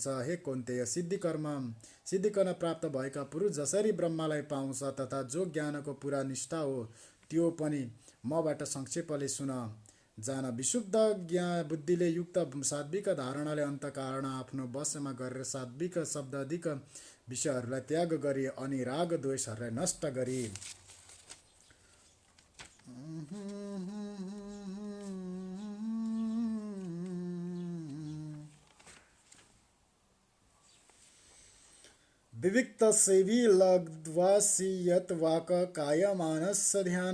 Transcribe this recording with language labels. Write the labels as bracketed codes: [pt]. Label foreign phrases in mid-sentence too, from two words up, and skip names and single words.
[ne] हे कौन्तेय, सिद्धि गर्न प्राप्त भएका पुरुष जसरी ब्रह्मालाई पाउँछ तथा जो ज्ञानको पुरा निष्ठा हो त्यो पनि मबाट संक्षेपले सुन। जान विशुद्ध बुद्धिले युक्त सात्विक धारणाले अन्तःकरण आफ्नो वशमा गरेर सात्विक शब्दाधिक विषयहरूलाई त्याग गरी अनि राग द्वेषहरूलाई नष्ट गरी। [sa] विविक्त सेवी लग्वासी यत वाक काय मानस ध्यान